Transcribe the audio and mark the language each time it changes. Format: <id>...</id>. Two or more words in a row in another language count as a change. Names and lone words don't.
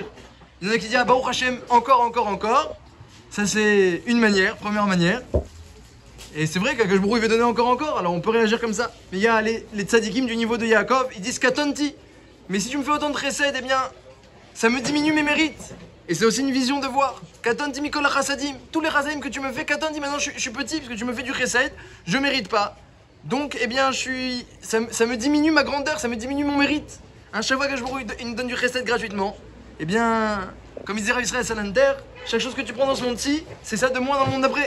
<fr>Il y en a qui disent, ah</fr> <he>ברוך השם,</he> <fr>encore. Ça c'est une manière, première manière. Et c'est vrai qu'</fr> <he>הקדוש ברוך הוא</he> <fr>veut donner encore, alors on peut réagir comme ça. Mais il y a les tzadikim du niveau de Yaakov, ils disent katonti. Mais si tu me fais autant de chesed, ça me diminue mes mérites. Et c'est aussi une vision de voir.</fr> <he>קטנתי מכל החסדים,</he> <fr>tous les chasadim que tu me fais, katonti, maintenant je suis petit parce que tu me fais du chesed, je mérite pas. Donc, ça me diminue ma grandeur, ça me diminue mon mérite. Chaque fois que il me donne du chesed gratuitement, comme il disait Rav Israël Salanter, chaque chose que tu prends dans ce monde-ci, c'est ça de moins dans le monde d'après.</fr>